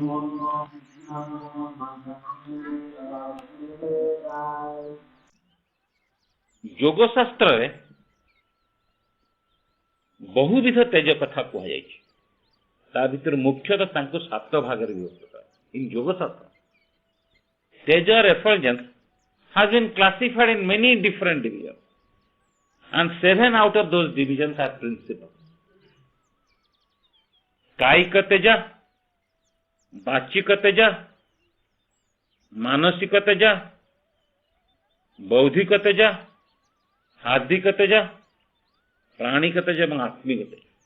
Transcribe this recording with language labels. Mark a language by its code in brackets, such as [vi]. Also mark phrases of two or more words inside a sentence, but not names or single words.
[or] ଯୋଗ ଶାସ୍ତ୍ରରେ ବହୁବିଧ ତେଜ କଥା କୁହାଯାଇଛି। ତା ଭିତରୁ ମୁଖ୍ୟତଃ ତାଙ୍କୁ 7 ଭାଗରେ ବିଭକ୍ତ କରାଯାଇଛି। [en] ଇନ୍ [or] ଯୋଗ ଶାସ୍ତ୍ର ତେଜ [en] effulgence has been classified in many different divisions, and 7 out of those divisions are principal. [hi] कायिक तेज, वाचिक तेज, मानसिक तेज, बौद्धिक तेज, हार्दिक तेज, प्राणिक तेज और आत्मिक तेज।